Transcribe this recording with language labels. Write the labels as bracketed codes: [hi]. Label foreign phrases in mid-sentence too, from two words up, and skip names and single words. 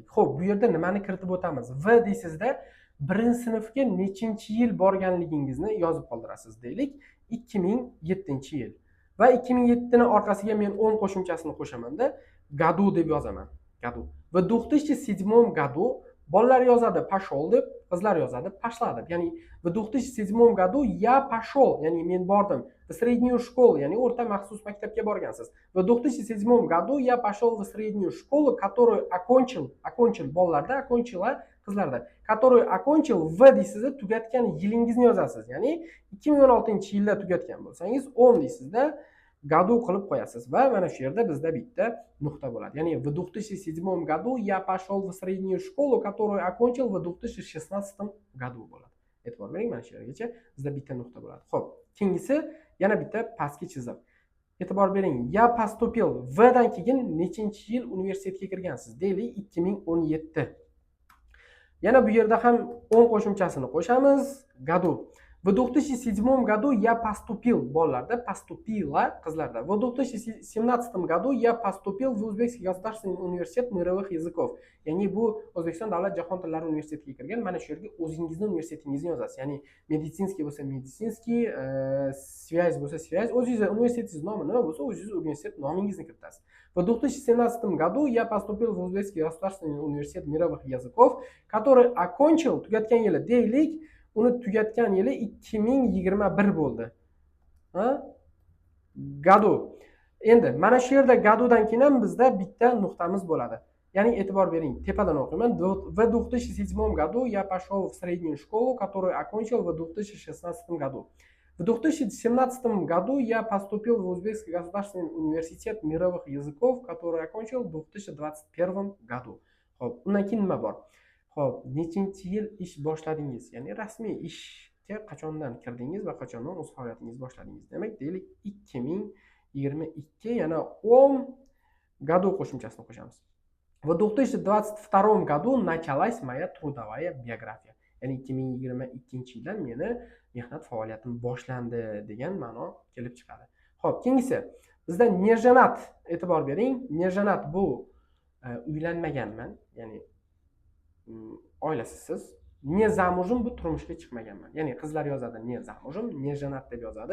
[uz] Xo'p, bu yerda nimani kiritib o'tamiz? V deysizda, birinchi sinfga nechinchi yil borganligingizni yozib qoldirasiz deylik. 2007-yil. Va 2007 ni orqasiga men 10 qo'shimchasini qo'shamanda, году deb yozaman. Году. Va 2007 году bolalar yozadi pashol deb, qizlar yozadi pashla deb. [ru] Ya'ni в 2007 году я пошел, [uz] ya'ni men bordim. [ru] В среднюю школу, [uz] ya'ni o'rta maxsus maktabga borgansiz. [ru] В 2007 году я пошел в среднюю школу, которую окончил bolalarda, окончила qizlarda, которую окончил [uz] v deysizda tugatgan yilingizni yozasiz. Ya'ni 2016-yilda tugatgan bo'lsangiz 10 deysizda году qilib qo'yasiz va mana shu yerda bizda bitta nuqta bo'ladi. [ru] Ya'ni в 2007 году я пошел в среднюю школу, которую окончил в 2016 году bo'ladi. [uz] E'tibor bering, mana shu yergacha bizda bitta nuqta bo'ladi. Xo'p, keyingisi yana bitta pastki chiziq. E'tibor bering, [ru] я поступил [uz] Vdan keyin nechinchi yil universitetga kirgansiz? Deylik 2017. Yana bu yerda ham 10 qo'shimchasini qo'shamiz. [ru] Году. В 2007 году я поступил, bolalarda поступила qizlarda. В 2017 году я поступил в Узбекский государственный университет мировых языков. [uz] Ya'ni bu O'zbekiston davlat jahon tillari universitetiga kirgan. Mana shu yerga o'zingizni universitetingizni yozasiz. Ya'ni meditsinskiy bo'lsa meditsinskiy, связь bo'lsa связь, o'zingiz universitetingiz nomi nima bo'lsa, o'zingiz universitet nomingizni kiritasiz. [ru] В 2017 году я поступил в Узбекский государственный университет мировых языков, который окончил, [uz] tugatgan yili deylik, uni tugatgan yili 2021 bo'ldi. Году. Endi mana shu yerda gadudan keyin ham bizda bitta nuqtamiz bo'ladi. Ya'ni e'tibor bering, tepadan o'qiyman. [ru] В 2007 году я пошел в среднюю школу, которую окончил в 2016 году. В 2017 году я поступил в Узбекский государственный университет мировых языков, который окончил в 2021 году. [uz] Xo'p, undan keyin nima bor? Xo'p, nechinchi yil ish boshladingiz? Ya'ni rasmiy ishga qachondan kirdingiz va qachondan o'z faoliyatingizni boshladingiz? Demak, deylik 2022 yana 10 году qo'shimchasini qo'shamiz. [ru] В 2022 году началась моя трудовая биография. [uz] Ya'ni 2022-yildan meni mehnat faoliyatim boshlandi degan ma'no kelib chiqadi. Xo'p, keyingisi bizda nejenat, e'tibor bering. Nejenat bu uylanmaganman, ya'ni oilasisiz. [ru] Не замужем [uz] bu turmushga chiqmaganman. Ya'ni qizlar yozadi [ru] не замужем, [uz] nejenat deb yozadi.